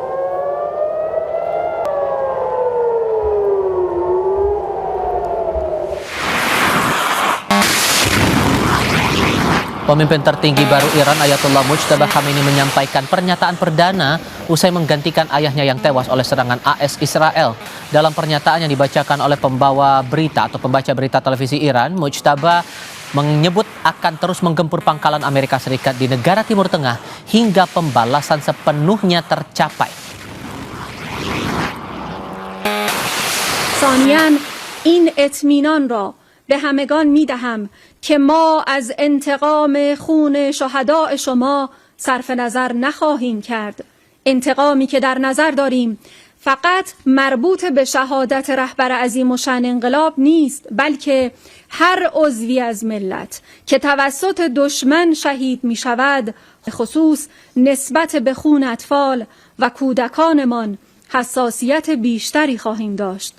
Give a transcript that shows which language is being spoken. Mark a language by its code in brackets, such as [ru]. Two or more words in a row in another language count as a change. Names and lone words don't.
[id] Pemimpin tertinggi baru Iran Ayatollah Mujtaba Khamenei menyampaikan pernyataan perdana usai menggantikan ayahnya yang tewas oleh serangan AS Israel. Dalam pernyataan yang dibacakan oleh pembawa berita atau pembaca berita televisi Iran, Mujtaba menyebut akan terus menggempur pangkalan Amerika Serikat di negara Timur Tengah hingga pembalasan sepenuhnya tercapai. [fa] ثانیاً این اطمینان را به همگان می‌دهم که ما از انتقام خون شهداء شما صرف نظر نخواهیم کرد. انتقامی که در نظر داریم فقط مربوط به شهادت رهبر عظیم الشأن انقلاب نیست، بلکه هر عضوی از ملت که توسط دشمن شهید می شود، خصوص نسبت به خون اطفال و کودکانمان حساسیت بیشتری خواهیم داشت.